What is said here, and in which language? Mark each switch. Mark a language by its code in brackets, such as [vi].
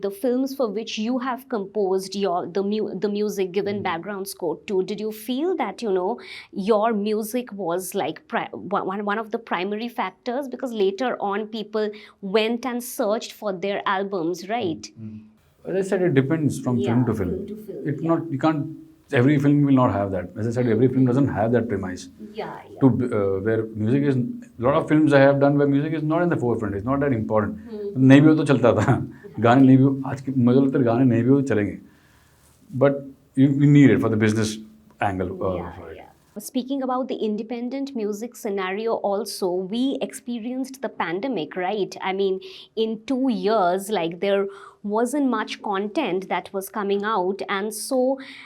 [en] The films for which you have composed the music, given background score to, did you feel that your music was like one of the primary factors, because later on people went and searched for their albums, right? As I said, it depends from film to film. It's not, you can't, every film will not have that. As I said, every film doesn't have that premise. To where music is, a lot of films I have done where music is not in the forefront. It's not that important. [hi] नहीं भी हो तो चलता था. गाने नहीं भी हो, आज के मुझे लगता है गाने नहीं भी हो तो चलेंगे. [en] But you need it for the business angle. For it. Speaking about the independent music scenario also, we experienced the pandemic, right? I mean, in 2 years, there wasn't much content that was coming out, and so